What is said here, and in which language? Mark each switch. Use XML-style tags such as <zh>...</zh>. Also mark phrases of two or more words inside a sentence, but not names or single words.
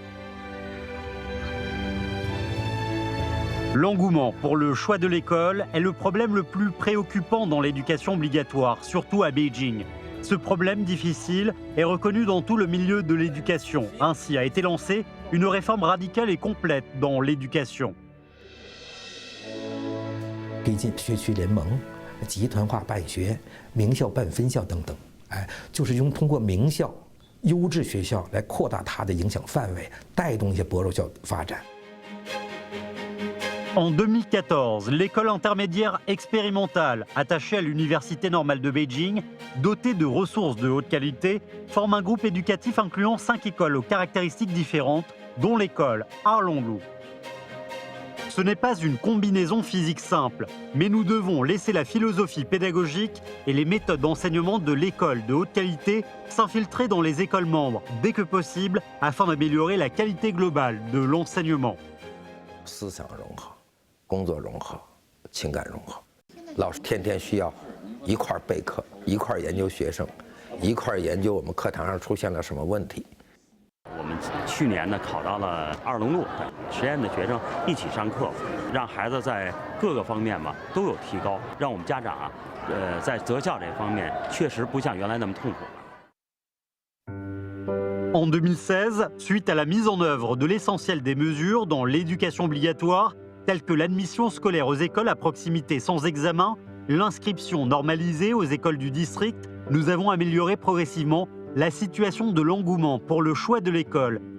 <fr>L'engouement pour le choix de l'école est le problème le plus préoccupant dans l'éducation obligatoire, surtout à Beijing. Ce problème difficile est reconnu dans tout le milieu de l'éducation. Ainsi a été lancée une réforme radicale et complète dans l'éducation.</fr> <zh>推进学区联盟、集团化办学、名校办分校等等，就是通过名校、优质学校来扩大它的影响范围，带动一些薄弱校发展。</zh> <fr>En 2014, l'école intermédiaire expérimentale, attachée à l'Université normale de Beijing, dotée de ressources de haute qualité, forme un groupe éducatif incluant 5 écoles aux caractéristiques différentes, dont l'école Arlonglu. Ce n'est pas une combinaison physique simple, mais nous devons laisser la philosophie pédagogique et les méthodes d'enseignement de l'école de haute qualité s'infiltrer dans les écoles membres dès que possible afin d'améliorer la qualité globale de l'enseignement.</fr> <zh>思想融合、工作融合、情感融合，老师天天需要一块备课，一块研究学生，一块研究我们课堂上出现了什么问题。我们去年呢考到了2龙路实验的学生一起上课，让孩子在各个方面吧都有提高，让我们家长在择校这方面确实不像原来那么痛苦了。</zh> <fr>En 2016, suite à la mise en œuvre de l'essentiel des mesures dans l'éducation obligatoire, telles que l'admission scolaire aux écoles à proximité sans examen, l'inscription normalisée aux écoles du district, nous avons amélioré progressivement la situation de l'engouement pour le choix de l'école.</fr>